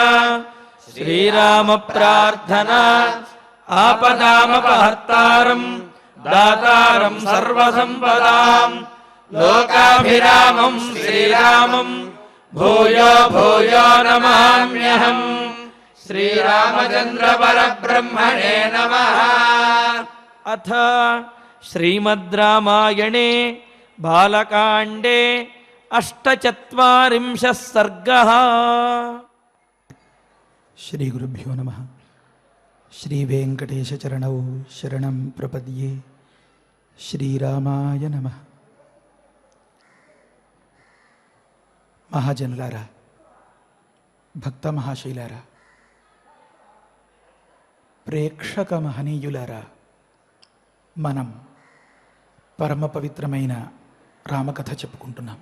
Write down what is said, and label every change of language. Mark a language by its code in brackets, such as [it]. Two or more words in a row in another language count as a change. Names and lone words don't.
[te] శ్రీరామ ప్రార్థన. [sa] ఆపదామపహర్తారం దాతారం సర్వసంపదాం లోకాభిరామం శ్రీరామం భూయో భూయో నమామ్యహం. श्रीरामचन्द्रपरब्रह्मणे नमः। अथ श्रीमद् रामायणे बालकाण्डे 48 सर्गः। శ్రీ గురుభ్యో నమ. శ్రీ వెంకటేశ చరణౌ శరణం ప్రపద్యే. శ్రీరామాయ నమ. [te] మహాజనులారా, భక్త మహాశైలారా, ప్రేక్షక మహనీయులారా, మనం పరమ పవిత్రమైన రామకథ చెప్పుకుంటున్నాం.